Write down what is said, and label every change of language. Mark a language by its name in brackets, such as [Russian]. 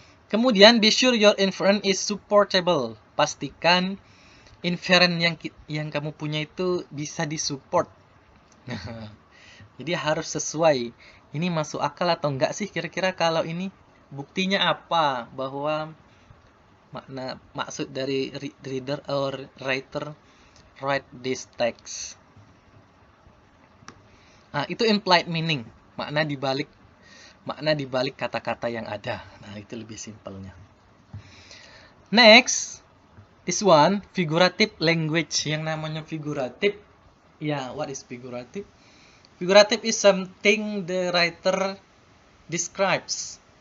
[English] Kemudian be sure your inference is supportable. [Indonesian] Pastikan inference yang kamu punya itu bisa disupport. Jadi harus sesuai. Ini masuk akal atau enggak sih kira-kira kalau ini? Buktinya apa bahwa maksud dari [English] reader or writer write this text. [Indonesian] Nah, itu implied meaning, makna dibalik kata-kata yang ada. Nah, itu lebih simpelnya. [English] Next, this one, figurative language. [Indonesian] Yang namanya figuratif, ya, [English] what is figurative? Figurative is something the writer describes.